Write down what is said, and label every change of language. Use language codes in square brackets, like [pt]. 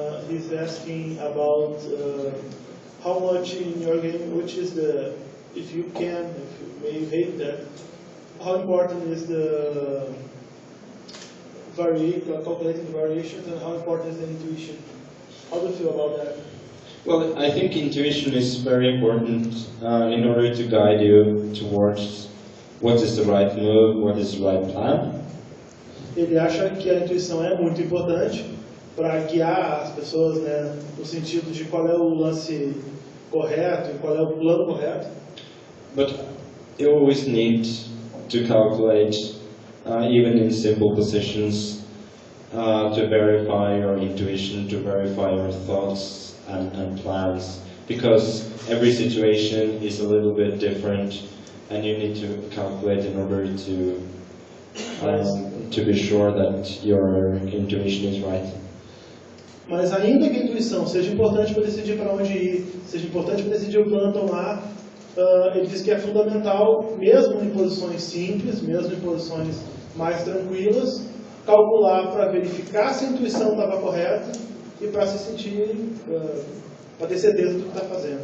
[en] He's asking about how much in your game, which is if you may hate that, how important is the calculating variations, and how important is the intuition? How do you feel about that? Well, I think intuition is very important in order to guide you towards what is the right move, what is the right plan. [pt] Ele acha que a intuição é muito importante para guiar as pessoas, né, no sentido de qual é o lance correto e qual é o plano correto. [en] But you always need to calculate, even in simple positions, to verify your intuition, to verify your thoughts and plans, because every situation is a little bit different, and you need to calculate in order to be sure that your intuition is right. [pt] Mas ainda que a intuição seja importante para decidir para onde ir, seja importante para decidir o plano a tomar, ele diz que é fundamental, mesmo em posições simples, mesmo em posições mais tranquilas, calcular para verificar se a intuição estava correta e para se sentir, para ter certeza do que está fazendo.